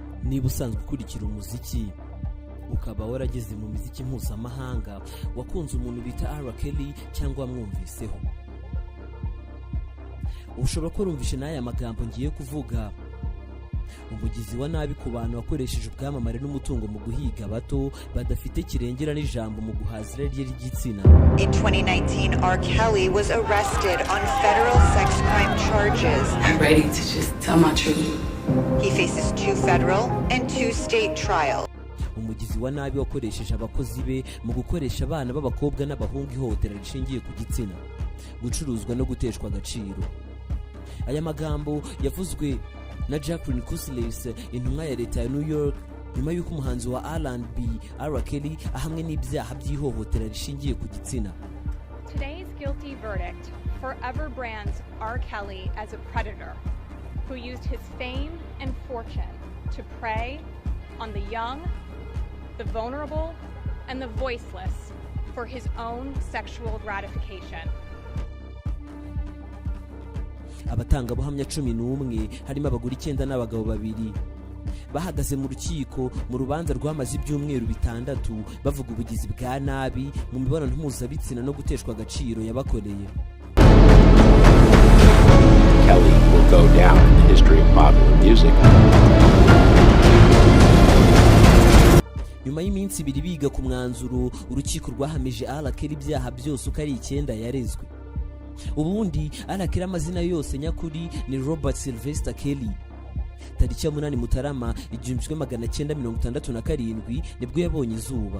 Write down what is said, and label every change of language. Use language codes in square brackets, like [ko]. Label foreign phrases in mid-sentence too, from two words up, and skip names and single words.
[rw] niba usanzwe ukurikira umuziki ukaba warageze mu muziki mpuzamahanga wakunze umuntu bita R. Kelly cyangwa mwumviseho, ushobora ko urumvishe n'aya magambo ngiye kuvuga: umugizi wa nabi ku bantu wakoresheje ubwamamare n'umutungo mu guhiga bato badafite kirengera n'ijambo mu guhaza irari ry'igitsina. [en] In 2019, R. Kelly was arrested on federal sex crime charges. I'm ready to just tell my truth. He faces 2 federal and 2 state trials. [rw] Umugizi wa nabi wakoresheje abakozi be mu gukoresha abana b'abakobwa n'abahungu ihohotera rishingiye ku gitsina, gucuruzwa no guteshwa agaciro. Aya magambo yavuzwe na Jacqueline Kusilis, intumwa ya leta ya New York, nyuma y'uko umuhanzi wa R&B R. Kelly ahamwe n'ibyaha by'ihohotera rishingiye ku gitsina. [en] Today's guilty verdict forever brands R. Kelly as a predator who used his fame and fortune to prey on the young, the vulnerable, and the voiceless for his own sexual gratification. [rw] Abatangabuhamya 11 harimo abagore 9 n'abagabo 2 bahagaze mu rukiko mu rubanza rwamaze ibyumweru 6 bavuga ubugizi bwa nabi mu mibonano mpuzabitsina no guteshwa agaciro yabakoreye. [en] Kelly will go down in the history of popular music. [rw] Nyuma y'iminsi 2 biga ku mwanzuro, urukiko rwahamije R. Kelly ibyaha byose uko ari 9 yarezwe. Ubundi R. Kelly amazina yose nyakuri ni Robert Sylvester Kelly. Tariki ya 8 Mutarama 1967 nibwo yabonye izuba.